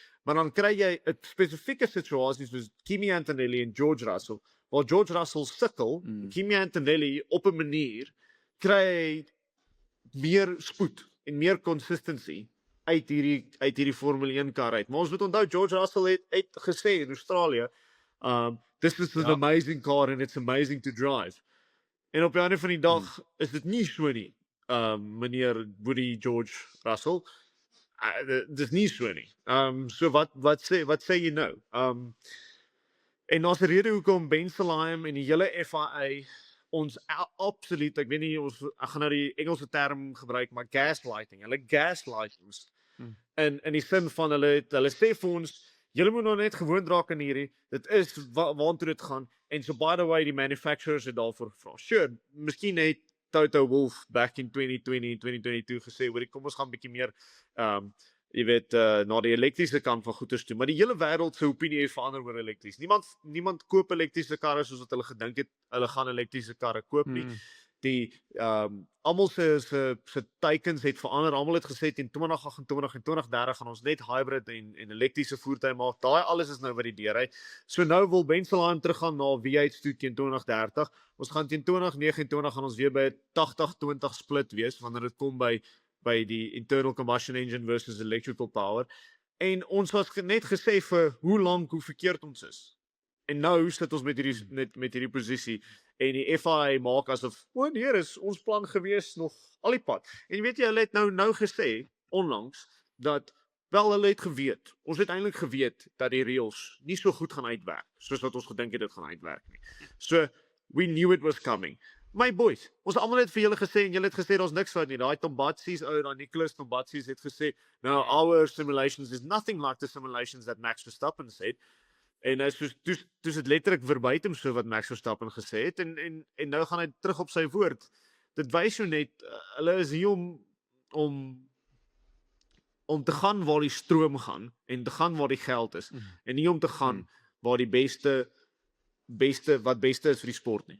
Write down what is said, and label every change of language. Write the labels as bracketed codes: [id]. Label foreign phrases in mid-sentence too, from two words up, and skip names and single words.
[af] Maar dan kry jy 'n spesifieke situasie soos Kimi Antonelli en George Russell, waar George Russell sukkel, Kimi Antonelli op 'n manier kry hy meer spoed en meer consistency uit hierdie Formule 1 kar uit. Maar ons moet onthou George Russell het gesê in Australië, [en] this is an amazing car and it's amazing to drive. [af] En op die einde van die dag is dit nie so nie. Meneer Woody George Russell, dis nie so nie. So wat sê jy nou? En daar's 'n rede hoekom Ben Sulayem en die hele FIA ons absoluut, ek weet nie ek gaan nou die Engelse term gebruik, maar gaslighting. Hulle gaslight ons. In die sin van hulle sê vir ons, julle moet nou net gewoond raak aan hierdie. Dit is waartoe dit gaan. [en] En so by the way, [af] die manufacturers het daarvoor gevra. Sure, miskien het Toto Wolff [en] back in 2020 [af] en 2022 gesê, hoor, kom ons gaan 'n bietjie meer jy weet na die elektriese kant van goeders toe, maar die hele wêreld se opinie het verander oor elektries. Niemand koop elektriese karre soos wat hulle gedink het hulle gaan elektriese karre koop nie. Die almal se teikens het verander. Almal het gesê teen 2028 en 2030 gaan ons net hybrid en elektriese voertuie maak. Daai alles is nou by die deur uit. So nou wil Ben Sulayem teruggaan na V8 toe teen 2030. Ons gaan teen 2029 gaan ons weer by 'n 80-20 split wees wanneer dit kom by die [en] internal combustion engine versus electrical power. [af] En ons was net gesê vir hoe lank hoe verkeerd ons is. En nou sit ons met hierdie posisie en die FIA maak asof, nee, is ons plan gewees nog al die pad. En weet jy, hulle het nou gesê onlangs dat wel hulle het geweet. Ons het eintlik geweet dat die reëls nie so goed gaan uitwerk soos wat ons gedink het dit gaan uitwerk nie. [en] So we knew it was coming. My boys, [af] ons almal het vir julle gesê en julle het gesê daar's niks fout nie. Daai Tombatsi's daai Nicholas Tombatsi's het gesê, [en] "No, our simulations is nothing like the simulations that Max Verstappen said." [af] En dis dit letterlik verbuitem so wat Max Verstappen gesê het en nou gaan hy terug op sy woord. Dit wys jou net hulle is hier om te gaan waar die stroom gaan en te gaan waar die geld is en nie om te gaan waar die beste is vir die sport nie.